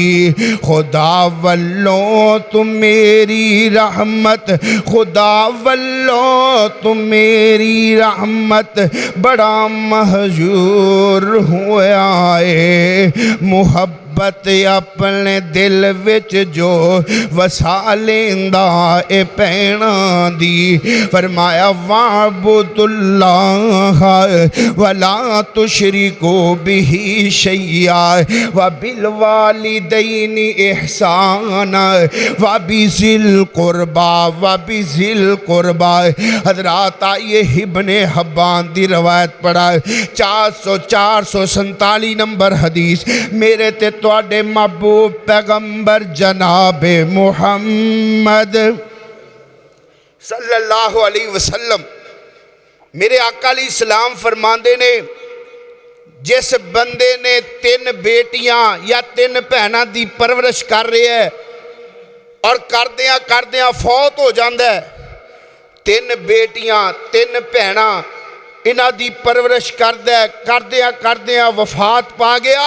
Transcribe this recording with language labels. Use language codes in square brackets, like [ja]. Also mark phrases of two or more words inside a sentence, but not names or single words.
[pa] ਖੁਦਾ ਵੱਲੋਂ ਤੂੰ ਮੇਰੀ ਰਹਿਮਤ, ਖੁਦਾ ਵੱਲੋਂ ਤੂੰ ਮੇਰੀ ਰਹਿਮਤ ਬੜਾ ਮਹਿਜੂਰ ਹੋਇਆ ਹੈ। ਮੁਹੱਬਤ ਆਪਣੇ ਦਿਲ ਵਿੱਚ ਜੋ ਵਸਾ ਲੈਂਦਾ ਏ ਭੈਣਾਂ ਦੀ। [ar] फरमाया واعبدوا الله ولا تشركوا به شيئا وبالوالدين إحسانا وبذي القربى. [pa] ਹਜ਼ਰਾਤ ਆਇਓ ਇਬਨੇ ਹੱਬਾਨ ਦੀ ਰਵਾਇਤ ਪੜ੍ਹਾਂ 447 ਨੰਬਰ ਹਦੀਸ। ਮੇਰੇ ਤੇ ਤੁਹਾਡੇ ਮਹਿਬੂਬ ਪੈਗ਼ੰਬਰ ਜਨਾਬੇ ਮੁਹੰਮਦ [ar] صلى الله عليه وسلم [pa] ਮੇਰੇ ਆਕਾ [ar] عليه السلام [pa] ਫ਼ਰਮਾਂਦੇ ਨੇ, ਜਿਸ ਬੰਦੇ ਨੇ 3 ਬੇਟੀਆਂ ਯਾ 3 ਭੈਣਾਂ ਦੀ ਪਰਵਰਿਸ਼ [hi] कर रहा है और [pa] ਕਰਦਿਆਂ ਕਰਦਿਆਂ [hi] फौत हो जाता है। [pa] 3 ਬੇਟੀਆਂ 3 ਭੈਣਾਂ ਇਨ੍ਹਾਂ ਦੀ ਪਰਵਰਿਸ਼ ਕਰਦਿਆਂ ਕਰਦਿਆਂ ਵਫ਼ਾਤ ਪਾ ਗਿਆ।